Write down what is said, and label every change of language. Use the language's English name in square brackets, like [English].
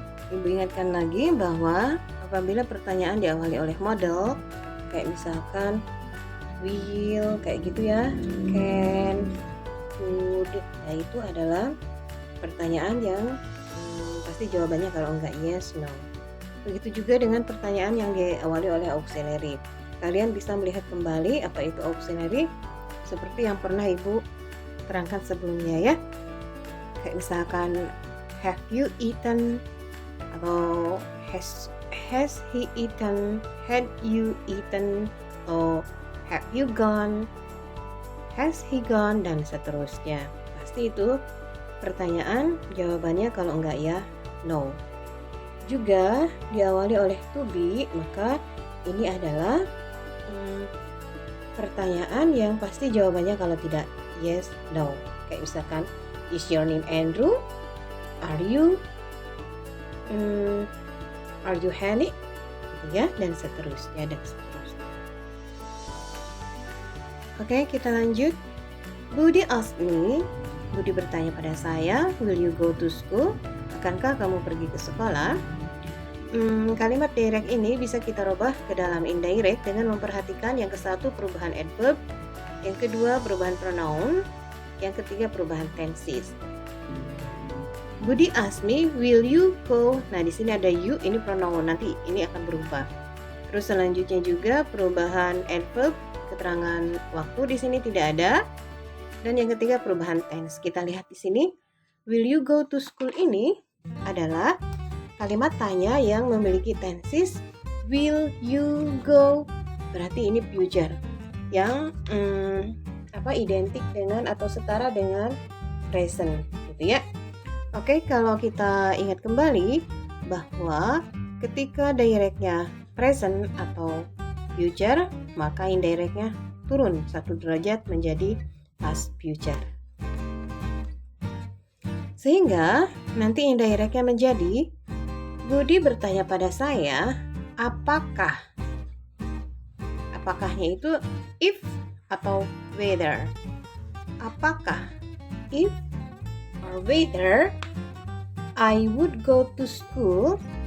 [Indonesian] Ibu ingatkan lagi bahwa apabila pertanyaan diawali oleh model kayak misalkan will kayak gitu ya, can, could, ya itu adalah pertanyaan yang pasti jawabannya kalau enggak yes, no. Begitu juga dengan pertanyaan yang diawali oleh auxiliary. Kalian bisa melihat kembali apa itu auxiliary seperti yang pernah Ibu terangkan sebelumnya ya. Kayak misalkan [English] have you eaten [Indonesian] atau [English] has he eaten, had you eaten, [Indonesian] atau [English] have you gone, has he gone, [Indonesian] dan seterusnya. Pasti itu pertanyaan jawabannya kalau enggak ya no. Juga diawali oleh to be, maka ini adalah pertanyaan yang pasti jawabannya kalau tidak yes, no. Kayak misalkan [English] is your name Andrew? Are you Hani? [Indonesian] Gitu ya, dan seterusnya. Oke, kita lanjut. Budi [English] asked me, [Indonesian] Budi bertanya pada saya, [English] will you go to school? [Indonesian] Akankah kamu pergi ke sekolah? Kalimat direct ini bisa kita rubah ke dalam indirect dengan memperhatikan yang ke-1 perubahan adverb, yang kedua perubahan pronoun, yang ketiga perubahan tenses. [English] Budi asked me, will you go? [Indonesian] Nah, di sini ada you, ini pronoun, nanti ini akan berubah. Terus selanjutnya juga perubahan adverb, keterangan waktu di sini tidak ada. Dan yang ketiga perubahan tense. Kita lihat di sini, [English] will you go to school [Indonesian] ini adalah kalimat tanya yang memiliki tenses [English] will you go. [Indonesian] Berarti ini future yang identik dengan atau setara dengan present gitu ya. Oke, kalau kita ingat kembali bahwa ketika directnya present atau future, maka indirectnya turun 1 derajat menjadi past future. Sehingga nanti indirectnya menjadi Budi bertanya pada saya, apakah? Apakahnya itu if atau whether. Apakah? If [English] or whether I would go to school.